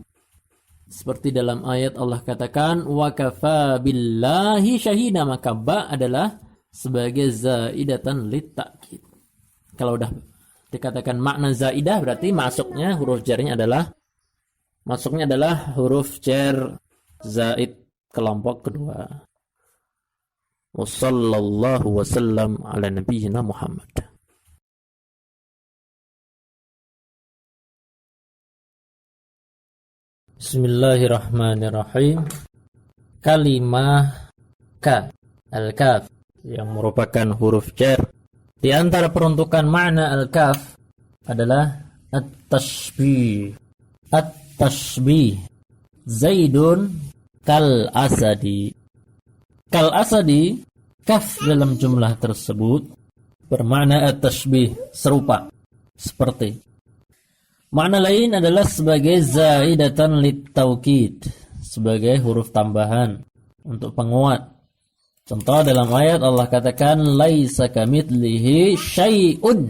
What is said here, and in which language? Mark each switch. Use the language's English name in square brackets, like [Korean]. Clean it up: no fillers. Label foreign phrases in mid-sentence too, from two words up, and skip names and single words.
[Indonesian] Seperti dalam ayat Allah katakan [Arabic] وكفى بالله شهيدا, [Indonesian] maka ba adalah sebagai [Arabic] زائدة للتأكيد. [Indonesian] Kalau udah dikatakan makna zaidah berarti masuknya huruf jarnya adalah huruf jar zaid kelompok kedua. [Arabic] وصلى الله وسلم على نبينا محمد. بسم الله الرحمن الرحيم. [Indonesian] Kalimah ka, al-kaf, yang merupakan huruf jar. Di antara peruntukan makna al-kaf adalah at-tashbih. [Arabic] التشبيه. زيد كالأسد. كالأسد, [Indonesian] kaf dalam jumlah tersebut bermakna at-tashbih, serupa, seperti. Makna lain adalah sebagai [Arabic] زائدة للتوكيد, [Indonesian] sebagai huruf tambahan untuk penguat. Contoh dalam ayat Allah katakan [Arabic] ليس كمثله شيء.